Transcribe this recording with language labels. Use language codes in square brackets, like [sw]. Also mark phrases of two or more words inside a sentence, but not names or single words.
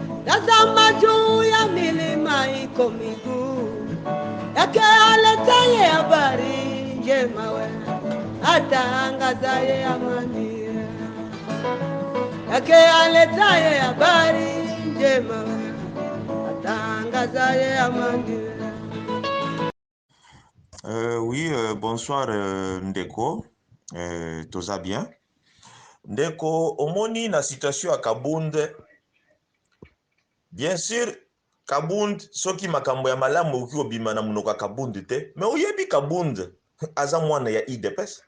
[sw] tazama juu ya milima iko miguu yake aletaye habari njema, we atangazaye amani yake aletaye habari njema, we atangazaye amani. [fr] Oui, bonsoir [ln] Ndeko, toza bien. Ndeko, omoni na situation à Kabund. [fr] Bien sûr, [ln] Kabund, soki makambo ya malamu uki obima na munoka Kabund te, mais oyebi Kabund aza mwana ya IDPS.